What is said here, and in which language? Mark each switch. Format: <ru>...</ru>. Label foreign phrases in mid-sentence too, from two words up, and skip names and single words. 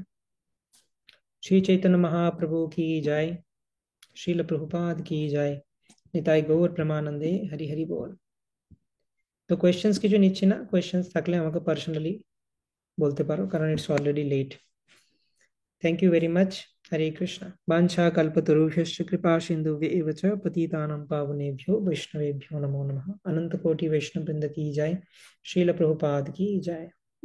<bn>শ্রী চৈতন্য মহাপ্রভু কি জয়, শ্রীল প্রভুপাদ কি জয়, নিতাই গৌর প্রেমানন্দে, হরি হরি বল। তো কোয়েশ্চেন্স কিছু নিচ্ছি না, কোয়েশ্চেন্স থাকলে আমাকে পার্সোনালি বলতে পারো, কারণ</bn> <en>it's already late. thank you very much.</en> <sa>हरे कृष्ण। वाञ्छा कल्पतरुभ्यश्च कृपा सिन्धुभ्यैव च पतितानां पावनेभ्यो वैष्णवेभ्यो नमो नमः।</sa> <hi>अनंत कोटि वैष्णव वृंद की जय। श्रील प्रभुपाद की जय।</hi>